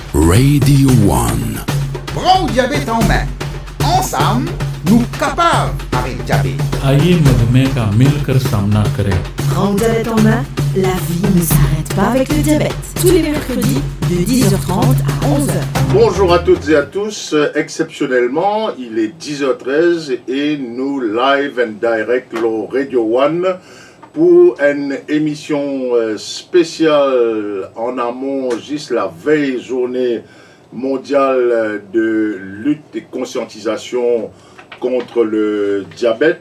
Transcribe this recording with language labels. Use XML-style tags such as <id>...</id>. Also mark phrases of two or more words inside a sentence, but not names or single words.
<fr>Radio One. Prends le diabète en main. Ensemble, nous capables avec le diabète.</fr> <hi>आइए मधुमेह का मिलकर सामना करें।</hi> <fr>Prends le diabète en main, la vie ne s'arrête pas avec le diabète. Tous les mercredis de 10h30 à 11h. Bonjour à toutes et à tous. Exceptionnellement, il est 10h13 et nous</fr> <en>live and direct</en> <fr>le Radio One pour une émission spéciale en amont, juste la veille journée mondiale de lutte et conscientisation contre le diabète.</fr>